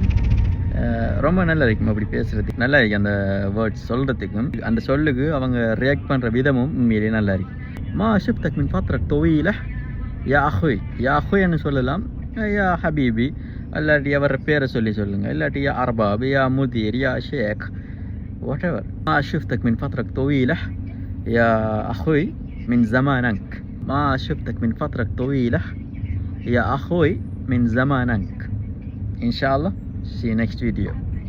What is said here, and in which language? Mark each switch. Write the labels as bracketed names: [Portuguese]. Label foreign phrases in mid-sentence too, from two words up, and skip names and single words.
[Tamil] ரொம்ப நல்லா இருக்கும் அப்படி பேசுகிறதுக்கு, நல்லா இருக்கும் அந்த வேர்ட்ஸ் சொல்கிறதுக்கும். அந்த சொல்லுக்கு அவங்க ரியாக்ட் பண்ணுற விதமும் உண்மையிலேயே நல்லா இருக்கும். [Arabic] ما شفتك من فترة طويلة يا أخوي, يا أخوي சொல்லலாம், يا حبيبي, [Tamil] இல்லாட்டி அவர் பேரை சொல்லுங்கள், இல்லாட்டி [Arabic] يا أرباب، يا مدير، يا شيخ, whatever. ما شفتك من فترة طويلة يا أخوي من زمانك. ما شفتك من فترة طويلة يا أخوي من زمانك. إن شاء الله [English] see you next video.